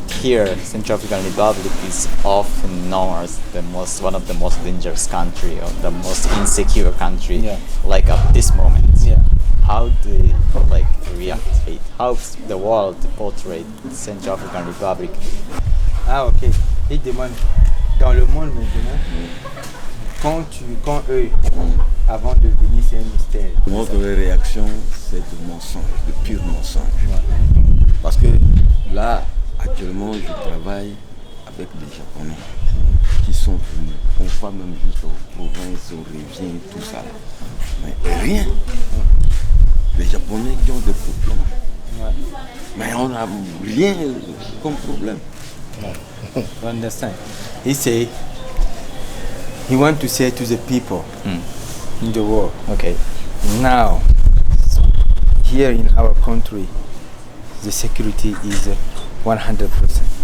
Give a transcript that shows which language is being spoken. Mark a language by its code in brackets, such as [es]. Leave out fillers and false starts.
[en] Here, Central African Republic is often known as one of the most dangerous country or the most insecure country. Yeah. Like at this moment. Yeah. How do they like react? How the world portray Central African Republic? Ah ok. [fr] Il demande dans le monde maintenant. Quand eux, avant de venir, c'est un mystère. Notre réaction, c'est du mensonge, de pur mensonge. Parce que là, actuellement, je travaille avec des Japonais qui sont venus. On va même jusqu'aux provinces, aux rivières, tout ça. Mais rien. Les Japonais qui ont des problèmes. Mais on n'a rien comme problème. [en] You understand? He say he want to say to the people in the world, Okay. now here in our country the security is 100%.